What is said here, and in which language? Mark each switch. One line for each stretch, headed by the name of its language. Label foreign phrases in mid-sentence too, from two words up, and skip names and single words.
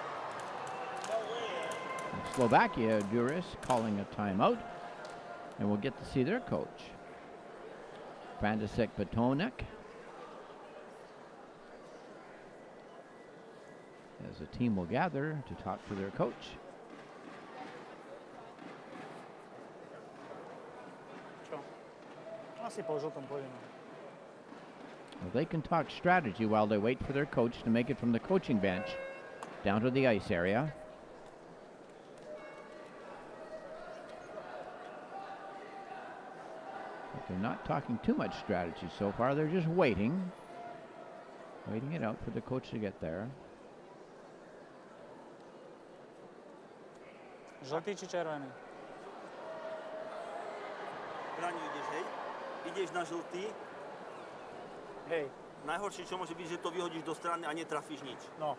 English: Slovakia, Duris, calling a timeout. And we'll get to see their coach, Frantisek Batonek. As the team will gather to talk to their coach.
Slovak: Asi po žltom pôjdeme.
English: Well, they can talk strategy while they wait for their coach to make it from the coaching bench down to the ice area. But they're not talking too much strategy so far. They're just waiting it out for the coach to get there.
Slovak: Žltý či červený? Braňo ideš, hej? Ideš na žltý. Hej. Najhoršie, čo môže byť, že to vyhodíš do strany a netrafíš nič. No.